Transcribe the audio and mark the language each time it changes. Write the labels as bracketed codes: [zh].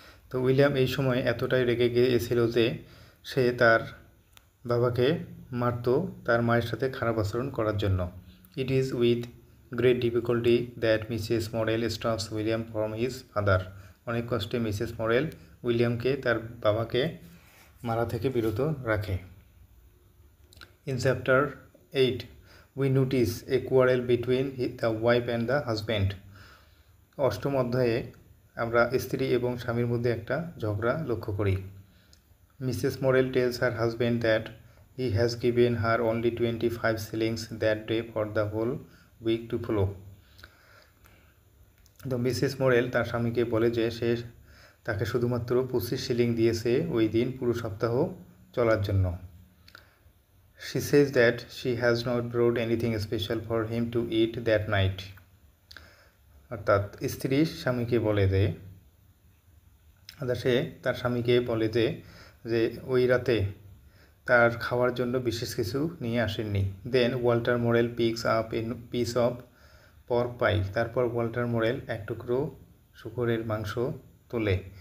[bn] তো উইলিয়াম এই সময় এতটাই রেগে গিয়েছিল যে সে তার বাবাকে মারত তার মায়ের সাথে খারাপ আচরণ করার জন্য। [en] It is with great difficulty that Mrs. Morel stops William from his father. [bn] অনেক কষ্টে মিসেস মরেল উইলিয়ামকে তার বাবাকে মারা থেকে বিরত রাখে। [en] in chapter 8 we notice a quarrel between the wife and the husband, [bn] অষ্টম অধ্যায়ে আমরা স্ত্রী এবং স্বামীর মধ্যে একটা ঝগড়া লক্ষ্য করি। [en] Mrs Morel tells her husband that he has given her only 25 shillings that day for the whole week to follow. [bn] তো মিসেস মোরেল তার স্বামীকে বলে যে সে তাকে শুধুমাত্র 25 শিলিং দিয়েছে ওই দিন পুরো সপ্তাহ চলার জন্য। [en] She says that she has not brought anything special for him to eat that night. [bn] অর্থাৎ স্ত্রী স্বামীকে বলে সে তার স্বামীকে বলে যে ওই রাতে তার খাওয়ার জন্য বিশেষ কিছু নিয়ে আসেননি। [en] then Walter Morel picks up a piece of pork pie, [bn] তারপর ওয়াল্টার মোরেল এক টুকরো শুকরের মাংস তোলে।